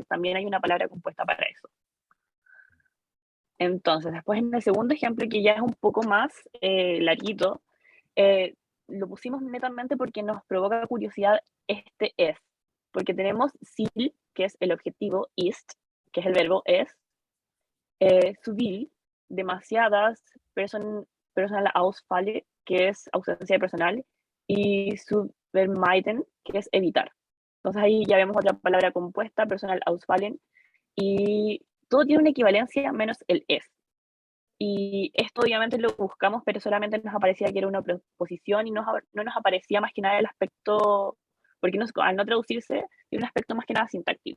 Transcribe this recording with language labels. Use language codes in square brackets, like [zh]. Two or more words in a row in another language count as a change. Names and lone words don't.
[es] También hay una palabra compuesta para eso. Entonces, después en el segundo ejemplo, que ya es un poco más larguito, lo pusimos netamente porque nos provoca curiosidad este es. Porque tenemos Ziel, que es el objetivo, ist, que es el verbo es, [de] zu viel, [es] demasiadas, [de] personal Ausfälle, [es] que es ausencia de personal, y [de] zu vermeiden, [es] que es evitar. Entonces ahí ya vemos otra palabra compuesta, [de] personal Ausfallen, [es] y todo tiene una equivalencia menos el es. Y esto obviamente lo buscamos, pero solamente nos aparecía que era una preposición, y no nos aparecía más que nada el aspecto, porque al no traducirse, tiene un aspecto más que nada sintáctico.